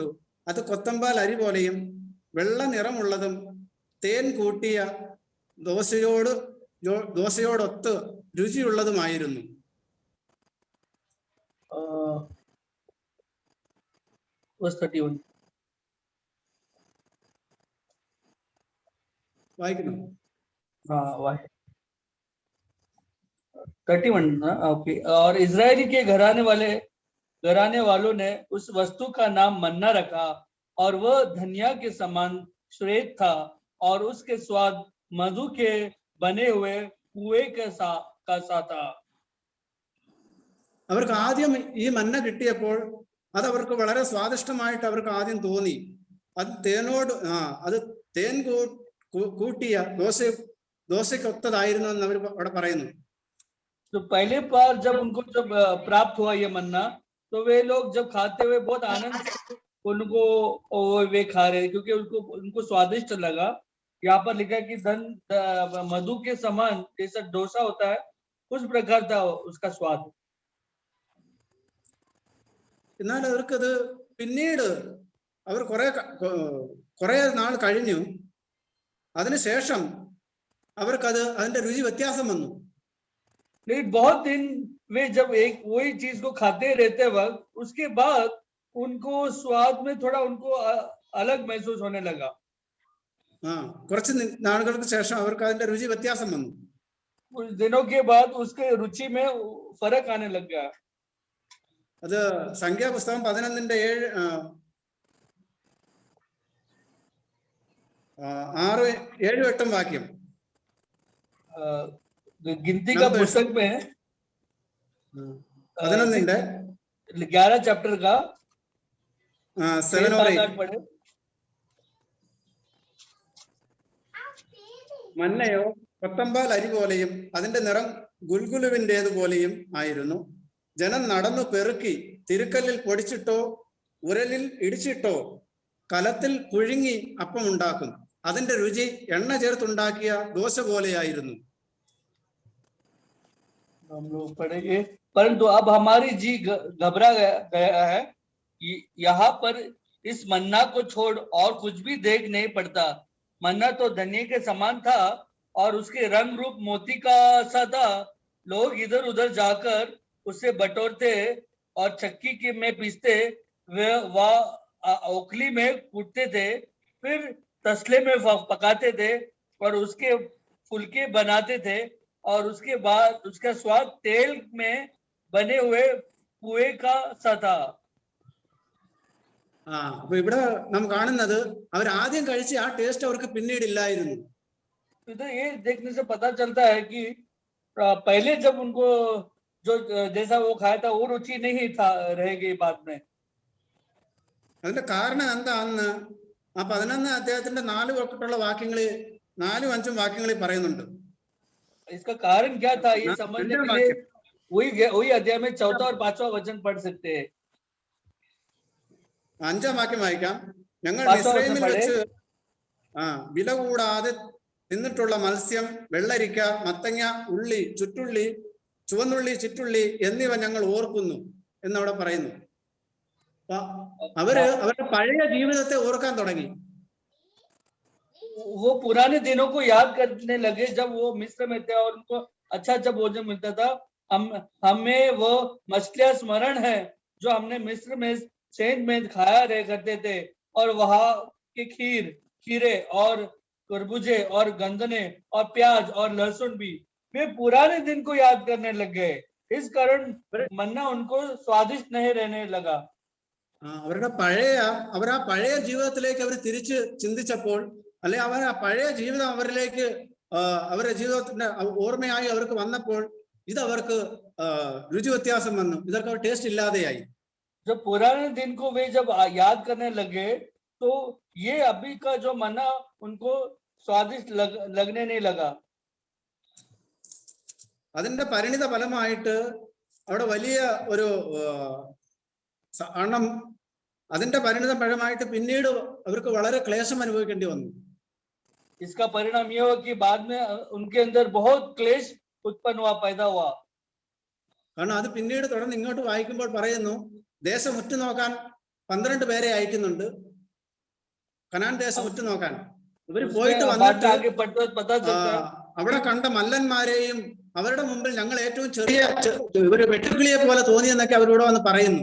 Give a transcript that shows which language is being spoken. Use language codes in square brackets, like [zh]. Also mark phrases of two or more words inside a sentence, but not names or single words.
[ml] അത് കൊത്തമ്പാൽ അരി പോലെയും വെള്ള നിറമുള്ളതും തേൻ കൂട്ടിയ ദോശയോടൊത്ത് രുചിയുള്ളതുമായിരുന്നു. വായിക്കുന്നു. [hi] 31 ओके. और इजरायली के घराने वालों ने उस वस्तु का नाम मन्ना रखा और वह धनिया के समान श्वेत था और उसके स्वाद मधु के बने हुए कुएं का सा था. [ml] അവർക്ക് ആദ്യം ഈ മന്ന കിട്ടിയപ്പോൾ അത് അവർക്ക് വളരെ സ്വാദിഷ്ടമായിട്ട് അവർക്ക് ആദ്യം തോന്നി. അത് തേൻ കൂട്ടിയ ദോശയ്ക്കൊത്തതായിരുന്നു എന്ന് അവർ അവിടെ പറയുന്നു. [hi] तो पहले बार जब उनको प्राप्त हुआ ये मन्ना, तो वे लोग जब खाते हुए बहुत आनंद उनको वे खा रहे, क्योंकि उनको स्वादिष्ट लगा. यहाँ पर लिखा कि मधु के समान जैसा डोसा होता है उस प्रकार था उसका स्वाद. [ml] എന്നാൽ അവർക്കത് പിന്നീട് അവർ കുറെ നാൾ കഴിഞ്ഞു, അതിനുശേഷം അവർക്കത് അതിന്റെ രുചി വ്യത്യാസം വന്നു. [hi] बहुत दिन वे जब एक वही चीज को खाते रहते वक्त उसके बाद उनको स्वाद में थोड़ा उनको अलग महसूस होने लगा. [ml] കുറച്ച് നാളുകൾക്ക് ശേഷം അവർക്ക് അതിന്റെ രുചി വ്യത്യാസം വന്നു. [hi] कुछ दिनों के बाद उसके रुचि में फर्क आने लग गया. [ml] അത് സംഖ്യാപുസ്തകം 11-ന്റെ 6-7-8 വാക്യം. [hi] गिनती का पुस्तक में [ml] 11-ന്റെ [hi] 11 चैप्टर का 7 और 8 पढ़े. [ml] മന്നയോ കൊത്തമ്പാൽ അരി പോലെയും അതിന്റെ നിറം ഗുൽഗുലുവിൻ്റേതുപോലെയും ആയിരുന്നു. ജനം നടന്നു പെറുക്കി തിരുക്കല്ലിൽ പൊടിച്ചിട്ടോ ഉരലിൽ ഇടിച്ചിട്ടോ കലത്തിൽ പുഴുങ്ങി അപ്പം ഉണ്ടാക്കും. അതിന്റെ രുചി എണ്ണ ചേർത്തുണ്ടാക്കിയ ദോശ പോലെയായിരുന്നു. [hi] हम लोग पढ़ेंगे, परंतु अब हमारी जी घबरा गया है। यहाँ पर इस मन्ना को छोड़ और कुछ भी देख नहीं पड़ता। मन्ना तो धनिये के समान था और उसके रंग रूप मोती का सा था। लोग इधर उधर जाकर उसे बटोरते और चक्की के में पीसते, वह ओखली में कूटते थे, फिर तसले में पकाते थे और उसके फुलके बनाते थे और उसके बाद उसका स्वाद तेल में बने हुए पुए का सा था। [ml] അപ്പൊ ഇവിടെ നാം കാണുന്നത് അവർ ആദ്യം കഴിച്ച ആ ടേസ്റ്റ് അവർക്ക് പിന്നീട് ഇല്ലായിരുന്നു. [hi] इधर ये देखने से पता चलता है कि पहले जब उनको जो जैसा वो खाया था वो रुचि नहीं था रहेगी बाद में। [ml] അതിന്റെ കാരണം എന്താന്ന് ആ 11 അധ്യായത്തിന്റെ 4 തൊട്ടുള്ള വാക്യങ്ങളിൽ 4-5 വാക്യങ്ങളിൽ പറയുന്നുണ്ട്. [hi] इसका कारण क्या था ये समझने के लिए वही अध्याय में 4 और 5वां वचन पढ़ सकते हैं. [ml] 5-ാം വാക്യം വായിക്കാം. ഞങ്ങൾ മിസ്രൈമിൽ വെച്ച് വില കൂടാതെ തിന്നിട്ടുള്ള മത്സ്യം, വെള്ളരിക്ക, മത്തങ്ങ, ഉള്ളി, ചുറ്റുള്ളി, ചുവന്നുള്ളി, ചിറ്റുള്ളി എന്നിവ ഞങ്ങൾ ഓർക്കുന്നു എന്നവിടെ പറയുന്നു. അവര് അവരുടെ പഴയ ജീവിതത്തെ ഓർക്കാൻ തുടങ്ങി. [hi] वो पुराने दिनों को याद करने लगे जब वो मिस्र में थे और उनको अच्छा अच्छा भोजन मिलता था. हमें वो मछलियां स्मरण है जो हमने मिस्र में सेंध में खाया रहे करते थे और वहां के खीरे और तरबूजे और गंदने और प्याज और लहसुन भी वे पुराने दिन को याद करने लग गए. इस कारण मन्ना उनको स्वादिष्ट नहीं रहने लगा. [ml] അവരുടെ അവർ ആ പഴയ ജീവിതത്തിലേക്ക് അവർ തിരിച്ച് ചിന്തിച്ചപ്പോൾ, അല്ലെ അവർ ആ പഴയ ജീവിതം അവരിലേക്ക് അവരുടെ ജീവിതത്തിന്റെ ഓർമ്മയായി അവർക്ക് വന്നപ്പോൾ ഇത് അവർക്ക് രുചി വ്യത്യാസം വന്നു. ഇതൊക്കെ ടേസ്റ്റ് ഇല്ലാതെയായി. [hi] जब पुराने दिन को वे जब याद करने लगे तो ये अभी का जो मन्ना उनको स्वादिष्ट लगने नहीं लगा. [ml] അതിന്റെ പരിണിത ഫലമായിട്ട് അവിടെ വലിയ ഒരു അതിന്റെ പരിണിത ഫലമായിട്ട് പിന്നീട് അവർക്ക് വളരെ ക്ലേശം അനുഭവിക്കേണ്ടി വന്നു. [hi] इसका परिणाम यह हुआ कि बाद में उनके अंदर बहुत क्लेश उत्पन्न हुआ, पैदा हुआ. [ml] കാരണം അത് പിന്നീട് തുടർന്ന് ഇങ്ങോട്ട് വായിക്കുമ്പോൾ പറയുന്നു, ദേശം ഉറ്റുനോക്കാൻ 12 പേരെ അയക്കുന്നുണ്ട്, കനാൻ ദേശം ഉറ്റുനോക്കാൻ. ഇവര് പോയിട്ട് വന്നിട്ട് അവിടെ കണ്ട മല്ലന്മാരെയും അവരുടെ മുമ്പിൽ ഞങ്ങൾ ഏറ്റവും ചെറിയ ഒരു വെട്ടുക്കിളിയെ പോലെ തോന്നിയെന്നൊക്കെ അവരോട് വന്ന് പറയുന്നു.